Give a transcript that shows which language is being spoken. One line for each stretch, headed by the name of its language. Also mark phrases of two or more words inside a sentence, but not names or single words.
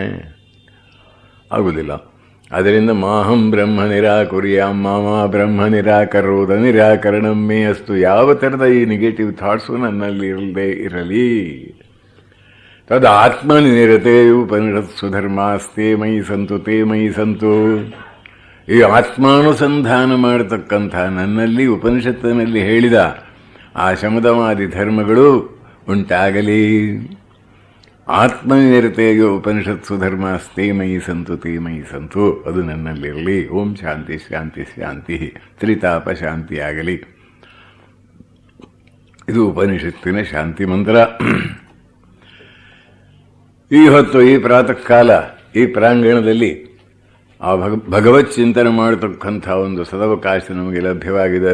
Kannada: ಆಗುವುದಿಲ್ಲ.
Sanskrit: ಅದರಿಂದ ಮಾಹಂ ಬ್ರಹ್ಮ ನಿರಾಕುರ್ಯಾಂ ಮಾಮಾ ಬ್ರಹ್ಮ ನಿರಾಕರೋದ ನಿರಾಕರಣಂ ಮೇ ಅಸ್ತು.
Kannada: ಯಾವ ಥರದ ಈ
English: negative thoughts
Kannada: ನನ್ನಲ್ಲಿ ಇರದೇ ಇರಲಿ.
Sanskrit: ತದ್ ಆತ್ಮನಿರತೆಯು ಉಪನಿಷತ್ಸು ಧರ್ಮಾಸ್ತೆ ಮಯಿ ಸಂತು ತೇ ಮಯಿ ಸಂತು.
Kannada: ಈ ಆತ್ಮಾನುಸಂಧಾನ ಮಾಡತಕ್ಕಂಥ ನನ್ನಲ್ಲಿ ಉಪನಿಷತ್ತಿನಲ್ಲಿ ಹೇಳಿದ ಆ ಶಮದಮಾದಿ ಧರ್ಮಗಳು ಉಂಟಾಗಲಿ.
Sanskrit: ಆತ್ಮನಿರತೆಯು ಉಪನಿಷತ್ಸು ಧರ್ಮಾಸ್ತೆ ಮಯಿ ಸಂತು ತೇ ಮಯಿ ಸಂತು.
Kannada: ಅದು ನನ್ನಲ್ಲಿರಲಿ.
Sanskrit: ಓಂ ಶಾಂತಿ ಶಾಂತಿ ಶಾಂತಿ.
Kannada: ತ್ರಿತಾಪ ಶಾಂತಿಯಾಗಲಿ. ಇದು ಉಪನಿಷತ್ತಿನ ಶಾಂತಿ ಮಂತ್ರ. ಈ ಹೊತ್ತು ಈ ಪ್ರಾತಃ ಕಾಲ ಈ ಪ್ರಾಂಗಣದಲ್ಲಿ ಆ ಭಗವತ್ ಚಿಂತನೆ ಮಾಡತಕ್ಕಂಥ ಒಂದು ಸದವಕಾಶ ನಮಗೆ ಲಭ್ಯವಾಗಿದೆ.